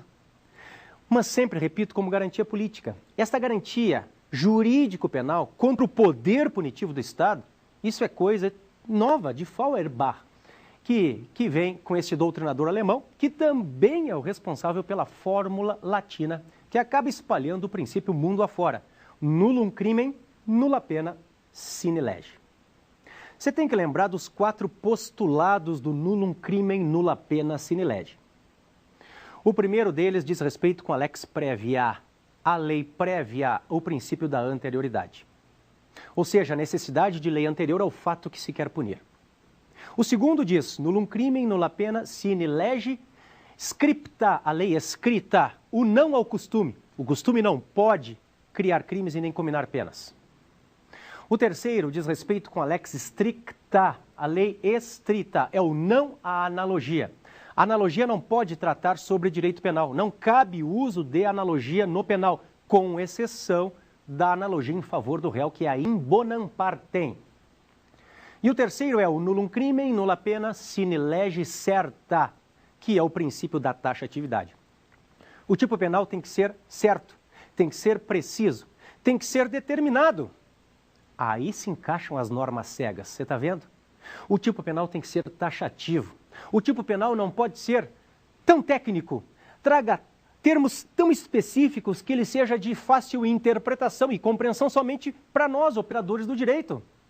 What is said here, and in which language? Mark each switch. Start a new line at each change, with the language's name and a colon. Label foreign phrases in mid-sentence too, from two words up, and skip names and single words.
Portuguese: Mas sempre, repito, como garantia política. Esta garantia jurídico-penal contra o poder punitivo do Estado, isso é coisa nova de Feuerbach, que vem com esse doutrinador alemão, que também é o responsável pela fórmula latina, que acaba espalhando o princípio mundo afora.
Latin: Nullum crimen, nulla pena, sine lege.
Portuguese: Você tem que lembrar dos 4 postulados do
Latin: nullum crimen, nulla pena, sine lege.
Portuguese: O primeiro deles diz respeito com a
Latin: lex prévia,
Portuguese: a lei prévia, o princípio da anterioridade. Ou seja, a necessidade de lei anterior ao fato que se quer punir. O segundo diz,
Latin: nullum crimen, nulla pena, sine lege, scripta,
Portuguese: a lei escrita, o não ao costume. O costume não pode criar crimes e nem combinar penas. O terceiro diz respeito com a
Latin: lex stricta,
Portuguese: a lei estrita, é o não à analogia. A analogia não pode tratar sobre direito penal, não cabe o uso de analogia no penal, com exceção da analogia em favor do réu, que é a
Latin: in bonam partem.
Portuguese: E o terceiro é o
Latin: nullum crimen, nulla pena, sine lege certa,
Portuguese: que é o princípio da taxatividade. O tipo penal tem que ser certo, tem que ser preciso, tem que ser determinado. Aí se encaixam as normas cegas, você está vendo? O tipo penal tem que ser taxativo. O tipo penal não pode ser tão técnico, traga termos tão específicos que ele seja de fácil interpretação e compreensão somente para nós, operadores do direito.